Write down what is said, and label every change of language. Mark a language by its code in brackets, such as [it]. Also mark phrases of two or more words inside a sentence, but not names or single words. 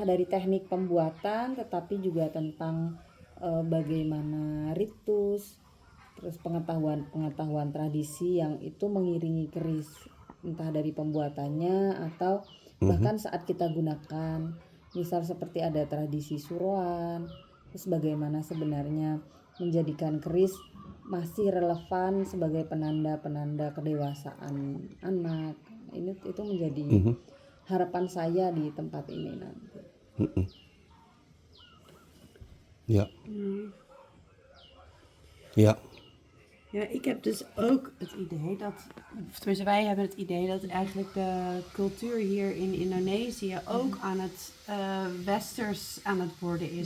[id] dari teknik pembuatan, tetapi juga tentang bagaimana ritus, terus pengetahuan tradisi yang itu mengiringi keris, entah dari pembuatannya atau bahkan saat kita gunakan, misal seperti ada tradisi suruhan, terus bagaimana sebenarnya menjadikan keris masih relevan sebagai penanda-penanda kedewasaan anak. Itu menjadi harapan saya di tempat ini nanti. [nl] Ja. Ja. Ja, ik heb dus ook het idee dat, of tenminste wij hebben het idee dat eigenlijk de cultuur hier in Indonesië ook aan het westers aan het worden is.